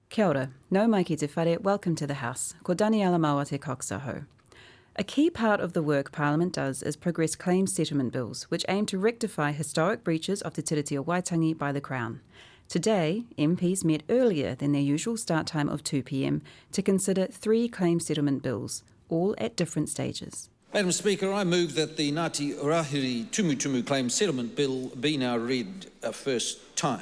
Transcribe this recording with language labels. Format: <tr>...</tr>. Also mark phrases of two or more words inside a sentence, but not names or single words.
<mi>Kia ora, nau mai ki te whare,</mi> <en>welcome to the House.</en> <mi>Ko Daniela Maua te koksaho.</mi> <en>A key part of the work Parliament does is progress claims settlement bills, which aim to rectify historic breaches of te tiriti o Waitangi by the Crown. Today, MPs met earlier than their usual start time of 2 p.m. to consider 3 claims settlement bills, all at different stages. Madam Speaker, I move that the Ngāti Rāhiri Tumutumu claim settlement bill be now read a first time.</en>